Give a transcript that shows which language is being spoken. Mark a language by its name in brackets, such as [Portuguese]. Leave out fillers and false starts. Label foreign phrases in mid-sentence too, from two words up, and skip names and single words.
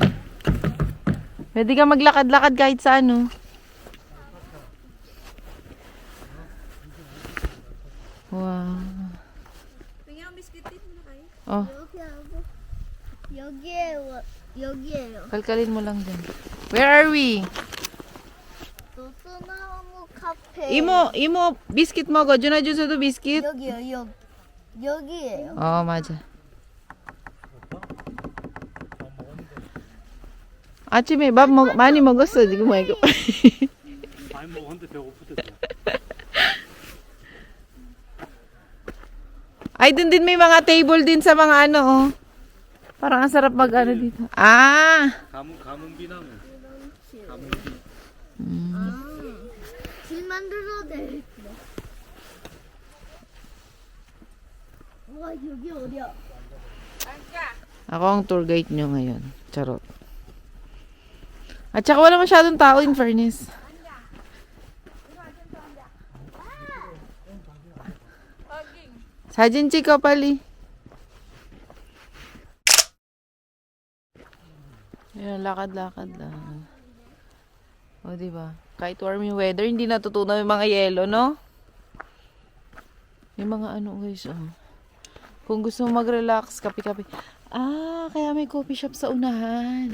[Filipino] Pwede ka maglakad-lakad kahit sa ano. Wow. Oh. [Korean] 여기에요. [Filipino] Kalkalin mo lang dyan. [English] Where are we? [Korean] 소소나무 카페. 이모 비스킷 먹어. 준아 주서도 비스킷. 여기에요. 맞아. 아침에 많이 먹었어, 지금 이거. 많이 먹었는데 배고프대. [Filipino] Ay, dun din may mga table din sa mga ano, oh. Parang ang sarap mag ano dito. Ah! [Korean] 가문 비나무. 길 만들어도 돼. 와, 여기 어디야? [Filipino] Ako ang tour guide nyo ngayon. Charot. At saka wala masyadong tao [English] in fairness. [Korean] 사진 찍어 빨리. [Filipino] Ayan, lakad-lakad lang. O, diba? Kahit warm yung weather, hindi natutunaw yung mga yelo, no? Yung mga ano, guys, oh. Kung gusto mo mag-relax, kape-kape. Ah, kaya may [English] coffee shop [Filipino] sa unahan.